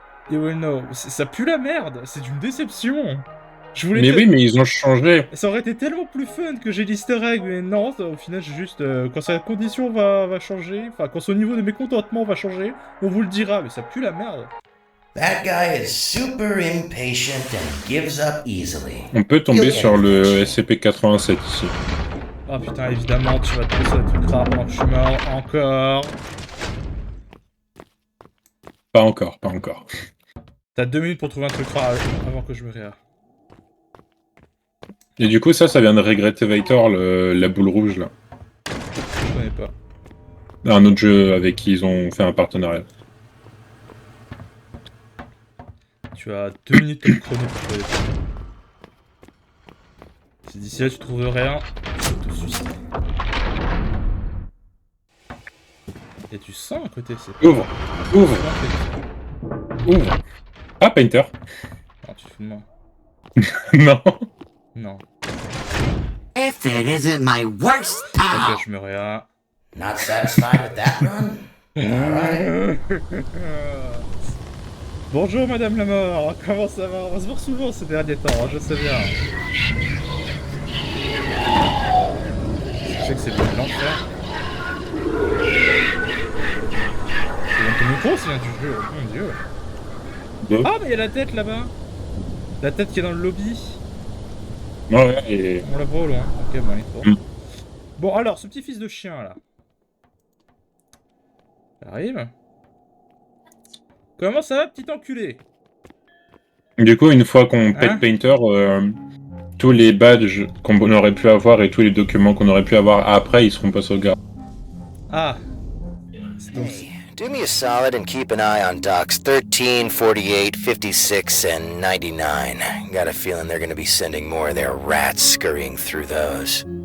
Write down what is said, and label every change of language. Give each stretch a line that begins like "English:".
English: You will know.
French: Ça pue la merde, c'est une déception. Je voulais mais oui, mais ils ont changé. Ça aurait été tellement plus fun que j'ai l'easter egg, mais non, au final j'ai juste... quand sa condition va changer, enfin quand son niveau de mécontentement va changer, on vous le dira, mais ça pue la merde.
English: That guy is super impatient and gives up easily.
French: On peut tomber sur le SCP-87 ici. Oh putain, évidemment, tu vas te poser des trucs rares pendant que je suis mort, encore. Pas encore, pas encore. T'as 2 minutes pour trouver un truc rare avant que je me réa. Et du coup, ça vient de Regretivator, la boule rouge, là. Je connais pas. Un autre jeu avec qui ils ont fait un partenariat. Tu as 2 minutes de chrono pour trouver des trucs. Si d'ici là tu trouves rien, je te suicide. Et tu sens à côté, c'est pas... Ouvre. Ouvre. Ouvre. Ah, Painter. Non, tu te fous de moi. Non. Non.
English: If it isn't my worst pal.
French: Ok, je me réa.
English: Not satisfied with that run? Alright.
French: Bonjour Madame la Mort, comment ça va? On va se voir souvent ces derniers temps, hein, je sais bien. Je sais que c'est pas de l'enfer. C'est dans ton micro, c'est bien du jeu, oh mon dieu. Ah, mais il y a la tête là-bas. La tête qui est dans le lobby. Ouais, et... On la voit au loin. Ok, bon, allez, bon. Mm. Bon, alors, ce petit fils de chien là. Arrive. Comment ça va, petit enculé? Du coup, une fois qu'on pète Hein Painter, tous les badges qu'on aurait pu avoir et tous les documents qu'on aurait pu avoir après, ils seront pas sauvegardés. Ah. Donc,
English: Hey, do me a solid and keep an eye on docks 13, 48, 56, and 99. Got a feeling they're gonna be sending more of their rats scurrying through those.